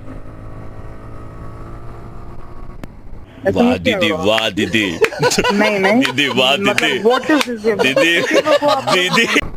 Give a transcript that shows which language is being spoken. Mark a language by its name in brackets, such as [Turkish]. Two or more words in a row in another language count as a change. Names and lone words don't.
[Hindi] वाह दीदी वाह दीदी नहीं नहीं दीदी वाह दीदी [English] मतलब what is this [Hindi] दीदी दीदी